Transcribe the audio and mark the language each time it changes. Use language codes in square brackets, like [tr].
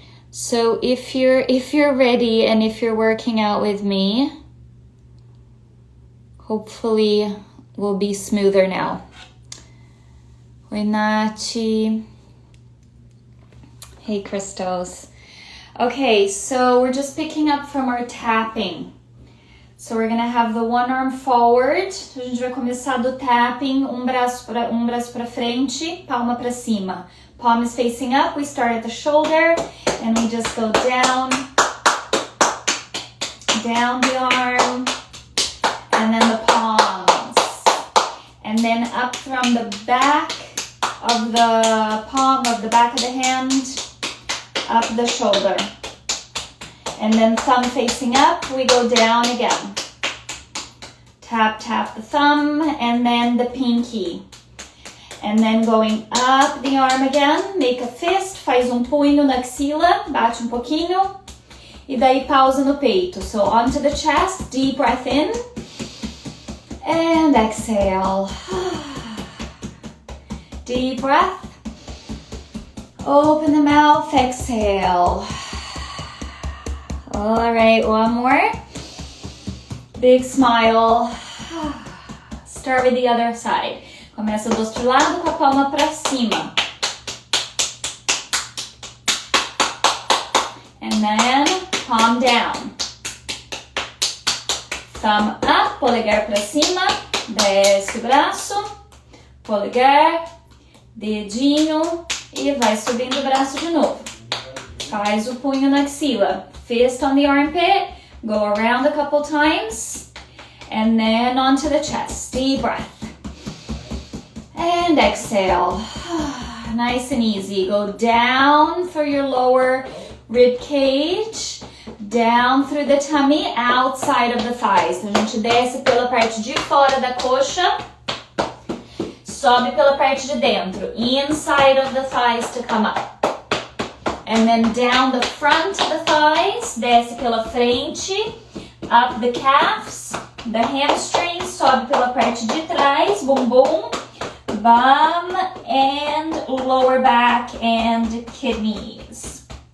[en] So if you're ready and if you're working out with me, hopefully we'll be smoother now. Oi, Nachi. Hey, Christos. Okay, so we're just picking up from our tapping. So we're gonna have the one arm forward. [pt] A gente vai começar do tapping, um braço para frente, palma para cima. [en] Palm is facing up. We start at the shoulder and we just go down the arm, and then the palms, and then up from the back of the palm of the back of the hand, up the shoulder. And then thumb facing up, we go down again. Tap, tap the thumb, and then the pinky. And then going up the arm again, make a fist, faz punho na axila, bate pouquinho. E daí pausa no peito. So onto the chest, deep breath in. And exhale. Deep breath. Open the mouth, exhale. All right, one more. Big smile. Start with the other side. [pt] Começa do outro lado com a palma para cima. [en] And then palm down. [pt] Thumb up, polegar para cima. Desce o braço. Polegar, dedinho e vai subindo o braço de novo. Faz o punho na axila. [en] Fist on the armpit, go around a couple times, and then onto the chest. Deep breath. And exhale. Nice and easy. Go down through your lower rib cage, down through the tummy, outside of the thighs. [pt] Então a gente desce pela parte de fora da coxa, sobe pela parte de dentro. [en] Inside of the thighs to come up. And then down the front of the thighs, desce pela frente, up the calves, the hamstrings, sobe pela parte de trás, bumbum, bum, and lower back and kidneys.